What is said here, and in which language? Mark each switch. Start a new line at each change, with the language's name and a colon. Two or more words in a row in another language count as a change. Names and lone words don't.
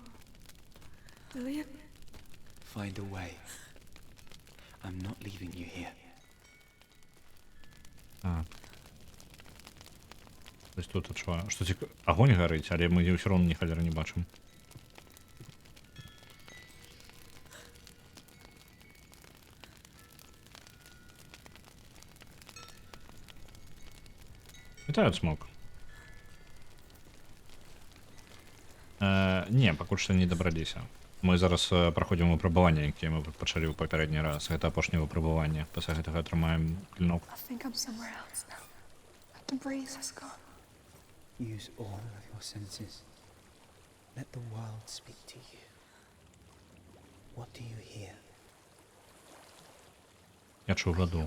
English: Dillian? Find a way. I'm not leaving you here.
Belarusian: Ось тут адчуваю. Што цікава, агонь гарыць, але мы ўсё роўна ні халеры не бачым. Вітаю, Смок. Не, пакуль што не дабраліся. Мы зараз праходзім выпрабаванне, якія мы пачалі ў папярэдні раз. Гэта апошняе выпрабаванне. Пасля гэтага атрымаем клінок.
English: I think I'm somewhere else now. The breeze has gone. Use all of your senses. Let the world speak to you. What do you hear?
Ukrainian: Я чув воду.